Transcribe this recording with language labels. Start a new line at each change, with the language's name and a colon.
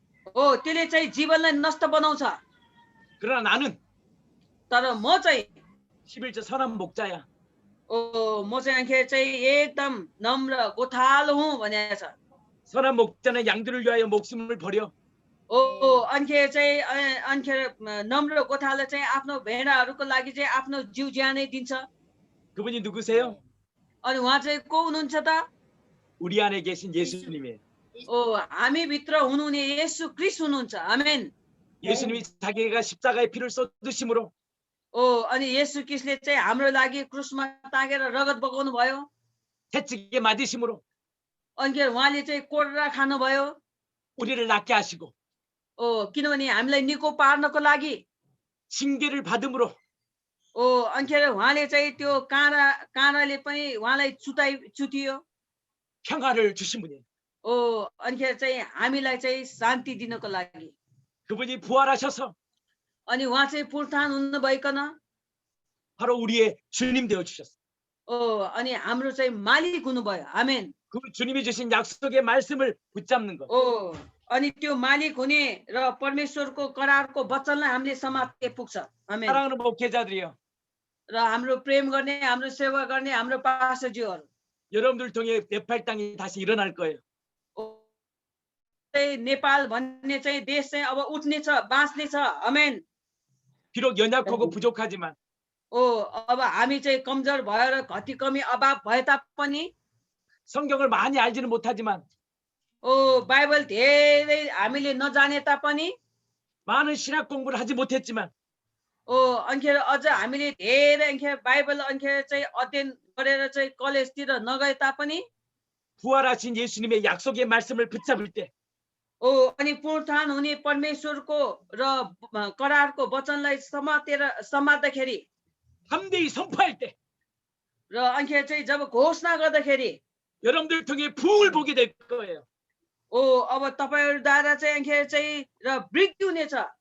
Nepali: त्यसले चाहिँ जीवनलाई नष्ट बनाउँछ।
Korean: 그러나 나는
Nepali: तर म चाहिँ
Korean: 11절 선한 목자야.
Nepali: म चाहिँ एकदम नम्र गोठालो हुँ भनेको छ।
Korean: 선한 목자는 양들을 위하여 목숨을 버려.
Nepali: अनिखेर नम्र गोठाले चाहिँ आफ्नो भेडाहरूको लागि चाहिँ आफ्नो जिउ ज्यानै दिन्छ।
Korean: 그분이 누구세요?
Nepali: अनि उहाँ चाहिँ को हुनुहुन्छ त?
Korean: 우리 안에 계신 예수님이에요.
Nepali: हामी भित्र हुनुहुने येशू ख्रीष्ट हुनुहुन्छ। आमेन।
Korean: 예수님이 자기가 십자가의 피를 쏟으심으로
Nepali: अनि येशू ख्रीष्टले चाहिँ हाम्रो लागि क्रुसमा तागेर रगत बगाउनु भयो।
Korean: 채찍에 맞으심으로
Nepali: अनिखेर उहाँले चाहिँ कोर्रा खानुभयो।
Korean: 우리를 낫게 하시고
Nepali: किनभने हामीलाई निको पार्नको लागि
Korean: 징계를 받음으로
Nepali: अनिखेर उहाँले चाहिँ त्यो काँडाले पनि उहाँलाई चुतियो।
Korean: 평화를 주신 분이에요.
Nepali: अनिखेर चाहिँ हामीलाई चाहिँ शान्ति दिनको लागि
Korean: 그분이 부활하셔서
Nepali: अनि उहाँ चाहिँ पुनरुत्थान हुनुभइकन
Korean: 바로 우리의 주님 되어 주셨어요.
Nepali: अनि हाम्रो चाहिँ मालिक हुनुभयो। आमेन।
Korean: 그 주님이 주신 약속의 말씀을 붙잡는 것.
Nepali: अनि त्यो मालिक हुने र परमेश्वरको करारको वचनलाई हामीले समात्न पुग्छ। आमेन।
Korean: 사랑하는 목회자들이요.
Nepali: र हाम्रो प्रेम गर्ने, हाम्रो सेवा गर्ने हाम्रो पास्टरज्यूहरू,
Korean: 여러분들 통해 네팔 땅이 다시 일어날 거예요.
Nepali: नेपाल भन्ने चाहिँ देश चाहिँ अब उठ्ने छ, बाँच्ने छ। आमेन।
Korean: 비록 연약하고 부족하지만
Nepali: अब हामी चाहिँ कमजोर भएर घटी कमी अभाव भए तापनि
Korean: 성경을 많이 알지는 못하지만
Nepali: बाइबल धेरै हामीले नजाने तापनि
Korean: 많은 신학 공부를 하지 못했지만
Nepali: अनिखेर अझ हामीले धेरै बाइबल चाहिँ अध्ययन गरेर चाहिँ कलेजतिर नगए तापनि
Korean: 부활하신 예수님의 약속의 말씀을 붙잡을 때
Nepali: अनि पुनरुत्थान हुने परमेश्वरको र करारको वचनलाई समात्दाखेरि
Korean: 담대히 선포할 때
Nepali: र अनिखेर चाहिँ जब घोषणा गर्दाखेरि
Korean: 여러분들 통해 부흥을 보게 될 거예요.
Nepali: अब तपाईहरुद्वारा चाहिँ अनिखेर चाहिँ र वृद्धि हुनेछ।